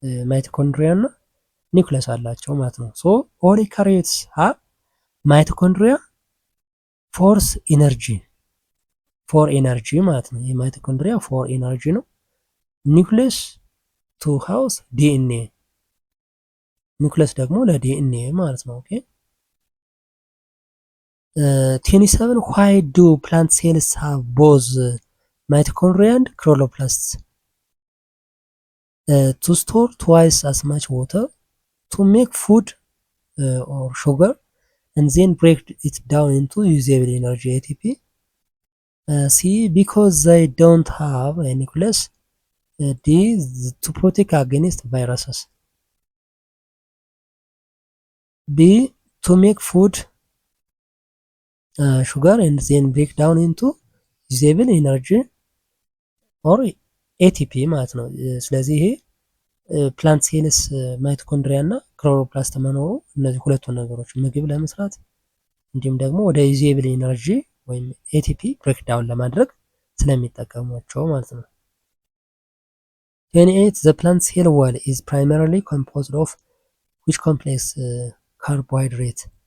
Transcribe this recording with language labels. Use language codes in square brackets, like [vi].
[am] ማይቶኮንድሪያ እና ኒውክለስ አላቸው ማለት ነው። [en] ሶ ኦል ኢካሪዮትስ ሃቭ ማይቶኮንድሪያ ፎርስ ኢነርጂ ፎር ኤነርጂ [am] ማለት ነው። የማይቶኮንድሪያ ፎር ኤነርጂ ነው። [en] ኒውክለስ ቱ ሃውስ ዲኤንኤ [am] ኒውክለስ ደግሞ ለዲኤንኤ ማለት ነው። [en] ኦኬ 27 why do plant cells have both mitochondria and chloroplasts? To store twice as much water, to make food or sugar and then break it down into usable energy ATP. C because they don't have a nucleus. D to protect against viruses. B to make food sugar and then break down into usable energy or ATP [am] ማለት ነው። ስለዚህ ይሄ ፕላንት ሴልስ ማይቶኮንድሪያ እና ክሎሮፕላስት መኖሩ እነዚህ ሁለቱ ነገሮች ምግብ ለመስራት እንዲሁም ደግሞ ወደ ዩዜብል ኤነርጂ ወይም ኤቲፒ ብሬክዳውን ለማድረግ ስለሚጠቀሟቸው ማለት ነው። [en] 28 the plant cell wall is primarily composed of which complex carbohydrate?